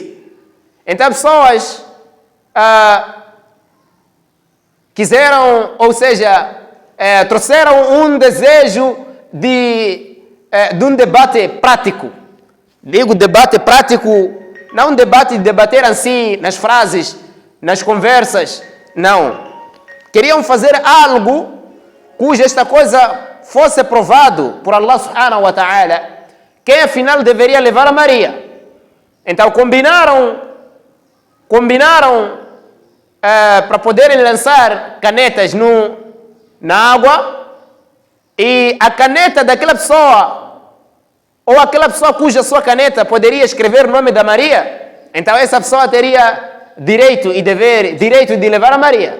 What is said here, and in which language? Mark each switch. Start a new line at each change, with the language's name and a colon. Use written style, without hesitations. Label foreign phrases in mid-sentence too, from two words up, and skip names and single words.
Portuguese: Então pessoas quiseram, ou seja, trouxeram um desejo de um debate prático. Digo debate prático, não um debate de debater assim nas frases, nas conversas, não. Queriam fazer algo cuja esta coisa fosse provado por
Arabic: الله سبحانه وتعالى,
Portuguese: quem afinal deveria levar a Maria. Então combinaram para poderem lançar canetas na água, e a caneta daquela pessoa, ou aquela pessoa cuja sua caneta poderia escrever o nome da Maria, então essa pessoa teria direito de levar a Maria.